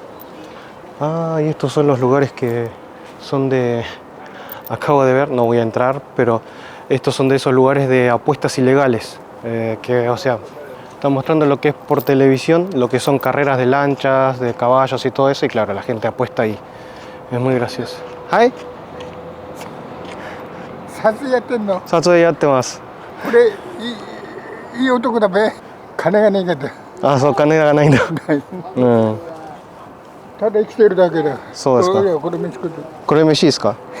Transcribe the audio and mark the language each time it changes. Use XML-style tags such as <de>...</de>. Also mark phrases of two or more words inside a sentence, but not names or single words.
<es>Ah, y estos son los lugares que son acabo de ver, no voy a entrar, pero estos son de esos lugares de apuestas ilegales, que, o sea, están mostrando lo que es por televisión, lo que son carreras de lanchas, de caballos y todo eso, y claro, la gente apuesta ahí. Es muy gracioso.</es> <en>¡Hi!</en> <ja>撮影やってんの。撮影やってます。これいい男だべ。金がねえけど。あ、そう、金がないんだ。うん。ただ生きてるだけだ。そうですか。これ飯食って。これ飯ですか？</ja>